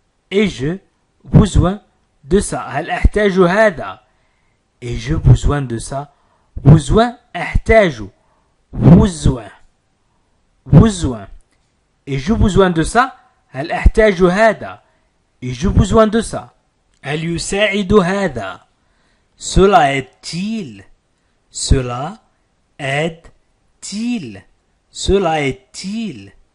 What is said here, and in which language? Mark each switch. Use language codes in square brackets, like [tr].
[fr] Ai-je besoin de ça? [ar] هل أحتاج هذا؟ [fr] Ai-je besoin de ça? besoin [ar] أحتاج. [fr] besoin. besoin. Ai-je besoin de ça? [ar] هل أحتاج هذا؟ [fr] Ai-je besoin de ça? [ar] هل يساعد هذا؟ [fr] Cela aide-t-il? Cela aide-t-il? Cela aide-t-il?